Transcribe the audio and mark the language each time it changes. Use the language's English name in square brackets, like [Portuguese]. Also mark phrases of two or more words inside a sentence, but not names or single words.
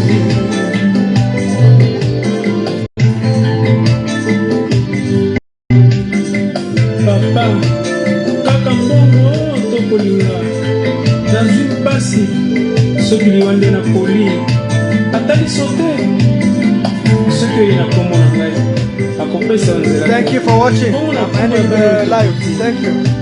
[Lingala] papa kaka mbongo tokolinga nazwi mpasi soki liwa nde napoli ata liso te soki oye na kombo na ngai akopesa nzela. [English] Thank you for watching. I'm ending the live. Thank you.